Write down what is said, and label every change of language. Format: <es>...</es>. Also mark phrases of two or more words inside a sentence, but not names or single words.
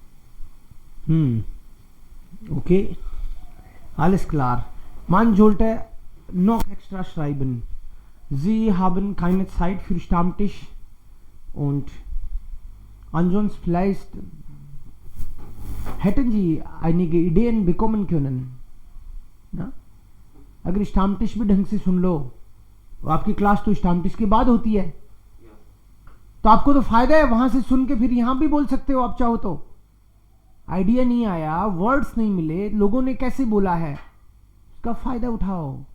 <de>Okay, alles klar. Man sollte noch extra schreiben. Sie haben keine Zeit für Stammtisch und ansonsten vielleicht hätten Sie einige Ideen bekommen können.</de> <hi>ना? अगर स्टाम्टिश भी ढंग से सुन लो, आपकी क्लास तो स्टाम्टिश के बाद होती है, तो आपको तो फायदा है, वहां से सुन के फिर यहां भी बोल सकते हो आप चाहो तो. आइडिया नहीं आया, वर्ड्स नहीं मिले, लोगों ने कैसे बोला है, उसका फायदा उठाओ.</hi>